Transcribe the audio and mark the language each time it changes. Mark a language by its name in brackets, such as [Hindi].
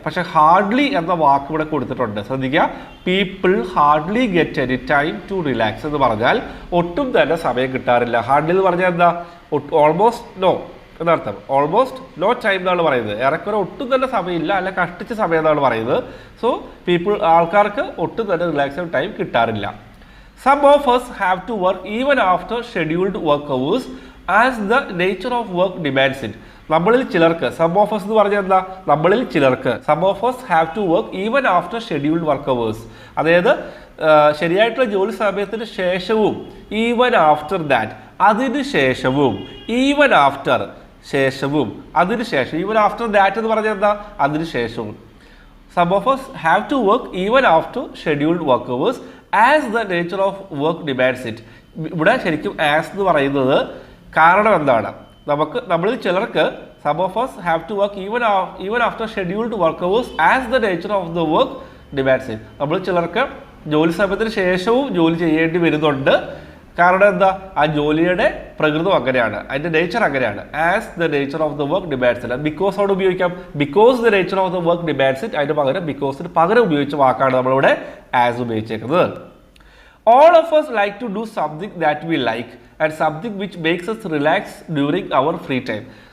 [Malayalam] പക്ഷേ ഹാർഡ്ലി എന്ന വാക്ക് ഇവിടെ കൊടുത്തിട്ടുണ്ട്. ശ്രദ്ധിക്കുക, [English] people hardly get any time to relax [Malayalam] എന്ന് പറഞ്ഞാൽ ഒട്ടും തന്നെ സമയം കിട്ടാറില്ല. ഹാർഡ്ലി എന്ന് പറഞ്ഞാൽ എന്താ? ഓൾമോസ്റ്റ് നോ എന്നർത്ഥം. ഓൾമോസ്റ്റ് നോ ടൈം എന്നാണ് പറയുന്നത്. ഏറെക്കുറെ ഒട്ടും തന്നെ സമയമില്ല, അല്ല കഷ്ടിച്ച സമയം എന്നാണ് പറയുന്നത്. സോ ആൾക്കാർക്ക് ഒട്ടും തന്നെ റിലാക്സ് ടൈം കിട്ടാറില്ല. [English] Some of us have to work even after scheduled work hours as the nature of work demands it. [Malayalam] നമ്മളിൽ ചിലർക്ക്, [English] some of us [Malayalam] എന്ന് പറഞ്ഞാൽ എന്താ? നമ്മളിൽ ചിലർക്ക്, [English] Some of us have to work even after scheduled work hours. [Malayalam] അതായത് ശരിയായിട്ടുള്ള ജോലി സമയത്തിന് ശേഷവും, ഈവൻ ആഫ്റ്റർ ദാറ്റ് അതിന് ശേഷവും, ഈവൻ ആഫ്റ്റർ ശേഷവും, അതിന് ശേഷം. ഈവൻ ആഫ്റ്റർ ദാറ്റ് എന്ന് പറഞ്ഞാൽ എന്താ? അതിന് ശേഷവും. [English] Some of us have to work even after scheduled work hours as the nature of work demands it. [Malayalam] ഇവിടെ ശരിക്കും ആസ് എന്ന് പറയുന്നത് കാരണം എന്താണ്? നമ്മളിൽ ചിലർക്ക് [English] some of us have to work even after scheduled work hours as the nature of the work demands it. [Malayalam] നമ്മളിൽ ചിലർക്ക് ജോലി സമയത്തിന് ശേഷവും ജോലി ചെയ്യേണ്ടി വരുന്നുണ്ട്. കാരണം എന്താ? ആ ജോലിയുടെ പ്രകൃതം അങ്ങനെയാണ്, അതിൻ്റെ നേച്ചർ അങ്ങനെയാണ്. [English] As the nature of the work demands it. [Malayalam] Because അവിടെ ഉപയോഗിക്കാം. [English] Because the nature of the work demands it. [Malayalam] അതിന് പകരം ബിക്കോസിന് പകരം ഉപയോഗിച്ച വാക്കാണ് നമ്മളിവിടെ as ഉപയോഗിച്ചേക്കുന്നത്. [English] All of us like to do something that we like and something which makes us relax during our free time.